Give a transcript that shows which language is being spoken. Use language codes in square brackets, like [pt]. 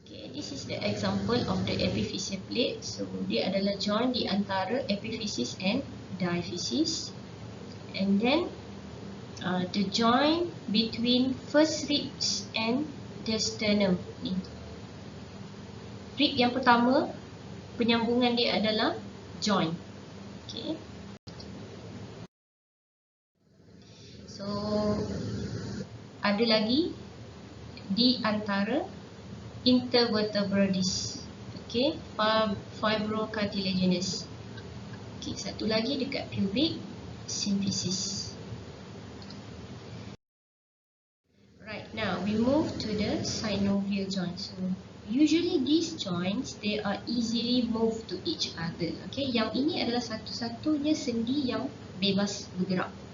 [en] This is the example of the epiphyseal plate. So [ms] dia adalah joint di antara [en] epiphysis and diaphysis. And then the joint between first ribs and the sternum. [ms] Rib yang pertama, penyambungan dia adalah joint. [en] Okay. [ms] So ada lagi di antara intervertebral disc. Okay, fibrocartilaginous. Okay, satu lagi dekat pubic symphysis. [en] Right, now we move to the synovial joints. So usually these joints they are easily moved to each other. [ms] Okay, yang ini adalah satu-satunya sendi yang bebas bergerak.